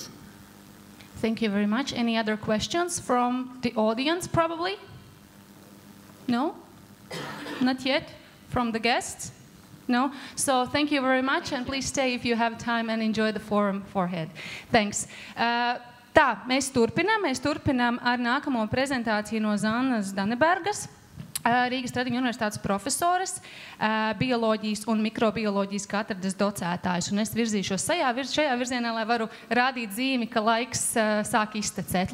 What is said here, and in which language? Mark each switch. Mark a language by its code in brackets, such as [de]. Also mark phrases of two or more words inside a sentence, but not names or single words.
[en] Thank you very much. Any other questions from the audience, probably? No? Not yet? From the guests? No? So thank you very much, and please stay if you have time and enjoy the forum forehead. Thanks. [lv] Tā, mēs turpinām ar nākamo prezentāciju no Zannas Danebergas, Rīgas Tradiņu universitātes profesores, bioloģijas un mikrobioloģijas katedras docētājs. Un es virzīšos šajā virzienā, lai varu rādīt zīmi, ka laiks sāk iztecēt.